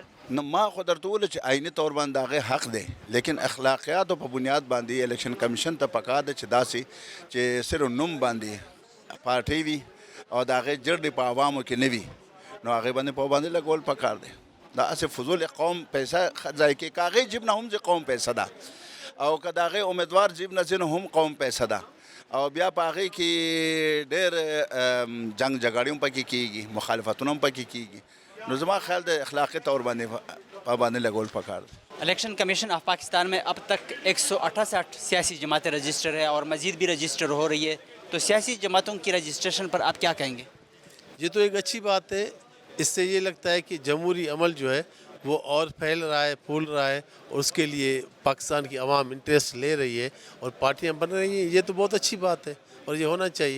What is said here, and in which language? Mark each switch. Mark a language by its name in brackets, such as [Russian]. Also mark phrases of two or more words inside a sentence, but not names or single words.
[Pashto] نو ما خو درته وویل چې آئیني طور باندې هغې حق دی لیکن اخلاقیاتو په بنیاد باندې الیکشن کمیشن ته پکار ده چې داسې چې صرف نوم باندې پارټۍ وي او د هغې جرډې په عوامو کې نه وي نو هغې باندې پابندي لګول پکار دی دا هسې فضول قوم پیسه ځای کې که هغې جیب نه هم ځي قوم پیسه ده او که د هغې امیدوار جیب نه ځي نو هم قوم پیسه ده او بیا په هغې کې ډېر جنگ جګړې هم پکې کېږي مخالفتونه هم پکې کېږي نو زما خیال د اخلاقي طور باندې پابندي لګول پکار دی [Urdu] الیکشن کمیشن آف پاکستان میں اب تک 168 سیاسی جماعتیں رجسٹر ہے اور مزید بھی رجسٹر ہو رہی ہے تو سیاسی جماعتوں کی رجسٹریشن پر آپ کیا کہیں گے؟ یہ تو ایک اچھی بات ہے اس سے یہ لگتا ہے کہ جمہوری عمل جو ہے وہ اور پھیل رہا ہے پھول رہا ہے اور اس کے لیے پاکستان کی عوام انٹرسٹ لے رہی ہے اور پارٹیاں بن رہی ہیں یہ تو بہت اچھی بات ہے اور یہ ہونا چاہیے